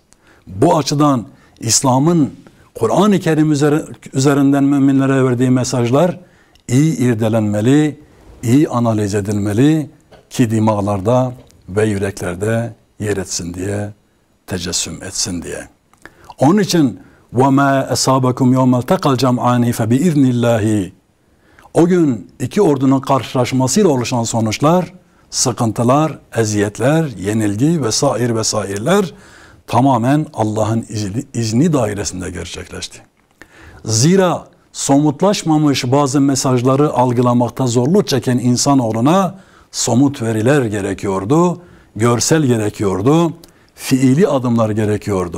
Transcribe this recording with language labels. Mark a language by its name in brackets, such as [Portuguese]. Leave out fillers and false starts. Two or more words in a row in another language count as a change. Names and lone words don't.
[Turkish] Bu açıdan İslam'ın Kur'an-ı Kerim üzerinden müminlere verdiği mesajlar iyi irdelenmeli, iyi analiz edilmeli ki dimağlarda ve yüreklerde yer etsin diye, tecessüm etsin diye. Onun için [Arabic] وَمَا أَصَابَكُمْ يَوْمَ الْتَقَى الْجَمْعَانِ فَبِإِذْنِ اللّٰهِ [Turkish] O gün iki ordunun karşılaşmasıyla oluşan sonuçlar, sıkıntılar, eziyetler, yenilgi vesairler tamamen Allah'ın izni dairesinde gerçekleşti. Zira somutlaşmamış bazı mesajları algılamakta zorluk çeken insanoğluna somut veriler gerekiyordu, görsel gerekiyordu, fiili adımlar gerekiyordu.